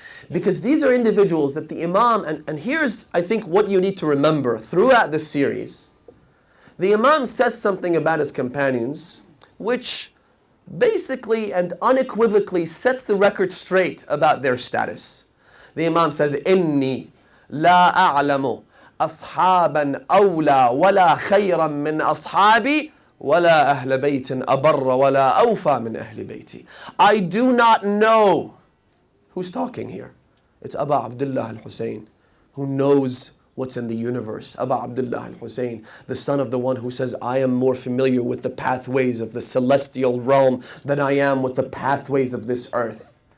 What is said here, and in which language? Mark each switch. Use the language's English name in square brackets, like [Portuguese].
[English] Because these are individuals that the Imam, and here's, I think, what you need to remember throughout this series. The Imam says something about his companions, which basically and unequivocally sets the record straight about their status. The Imam says, [Arabic] إِنِّي لَا أَعْلَمُ أَصْحَابًا أَوْلَى وَلَا خَيْرًا مِّنْ أَصْحَابِي وَلَا أَهْلَ بَيْتٍ أَبَرَّ وَلَا أَوْفَى مِنْ أَهْلِ بَيْتِي. [English] I do not know. Who's talking here? It's Abu Abdullah al-Hussein, who knows what's in the universe. Abu Abdullah al-Hussein, the son of the one who says, I am more familiar with the pathways of the celestial realm than I am with the pathways of this earth.